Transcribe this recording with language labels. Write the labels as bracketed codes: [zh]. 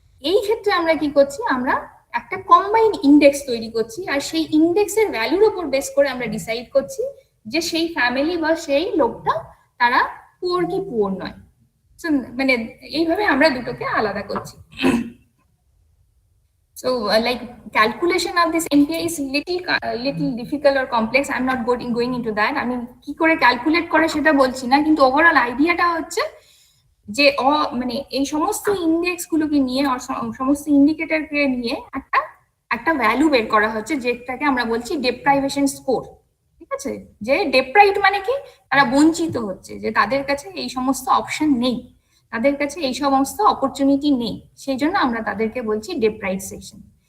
[bn] এই ক্ষেত্রে আমরা কি করছি, আমরা একটা কম্বাইন্ড ইন্ডেক্স তৈরি করছি, আর সেই ইন্ডেক্সের ভ্যালুর উপর বেস করে আমরা ডিসাইড করছি যে সেই ফ্যামিলি বা সেই লোকটা তারা পুয়ার কি পুয়ার নয়। মানে এইভাবে আমরা দুটোকে আলাদা করছি। [en] So like calculation of this NPI is little difficult or complex. I'm not going into that. I mean [bn] কি করে ক্যালকুলেট করে সেটা বলছি না, কিন্তু ওভারঅল আইডিয়াটা হচ্ছে যে মানে এই সমস্ত ইন্ডেক্স গুলোকে নিয়ে আর সমস্ত ইন্ডিকেটরকে নিয়ে একটা ভ্যালু বের করা হচ্ছে, যেটাকে আমরা বলছি ডেপ্রাইভেশন স্কোর। ঠিক আছে, যে ডেপ্রাইভড মানে কি, তারা বঞ্চিত হচ্ছে, যে তাদের কাছে এই সমস্ত অপশন নেই, তাদের কাছে এই সমস্ত অপরচুনিটি নেই, সেই জন্য আমরা তাদেরকে বলছি ডেপ্রাইভড সেকশন।